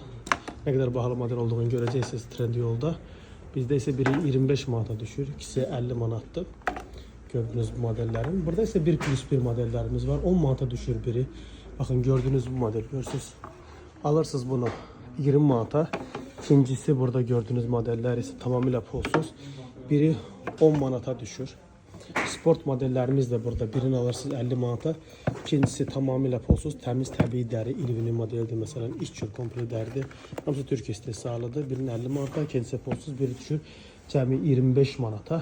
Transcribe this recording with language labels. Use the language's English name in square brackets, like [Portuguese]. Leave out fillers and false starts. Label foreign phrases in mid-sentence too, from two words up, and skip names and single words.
[Turkish] Ne kadar pahalı model olduğunu göreceksiniz Trendyol'da. Bizde ise biri 25 manata düşür. İkisi 50 manattır. Gördüğünüz modellerin. Burada ise 1+1 modellerimiz var. 10 manata düşür biri. Bakın gördüğünüz bu model. Görürsünüz. Alırsınız bunu 20 manata. İkincisi burada gördüğünüz modeller ise tamamıyla pulsuz. Biri 10 manata düşür. Sport modellerimiz de burada. Birini alırsınız 50 manata. İkincisi tamamıyla pulsuz. [Azerbaijani] Temiz təbii dəri. İlvini modelidir. [Turkish] Mesela iç çöl komple deridir. [Azerbaijani] Hamısı Türkiye istehsalıdır. [Turkish] Birinin 50 manata. İkincisi pulsuz. Biri düşür. [Azerbaijani] Cəmi 25 manata.